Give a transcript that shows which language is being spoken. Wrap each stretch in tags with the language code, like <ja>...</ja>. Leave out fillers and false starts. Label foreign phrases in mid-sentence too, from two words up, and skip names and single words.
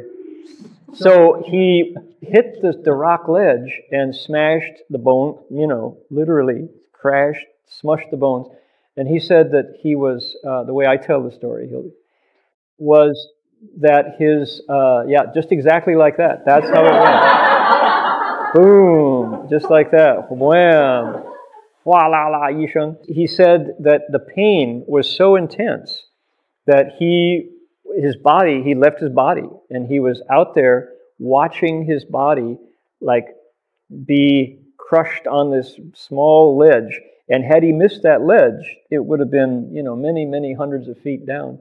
<en>So he hit the rock ledge and smashed the bone, literally crashed, smushed the bones. And he said that he was, the way I tell the story, was that his, just exactly like that. That's how it went. Boom, just like that. Wham. Hua la la yisheng. He said that the pain was so intense that he left his body, and he was out there watching his body like be crushed on this small ledge. And had he missed that ledge, it would have been, many, many hundreds of feet down.</en>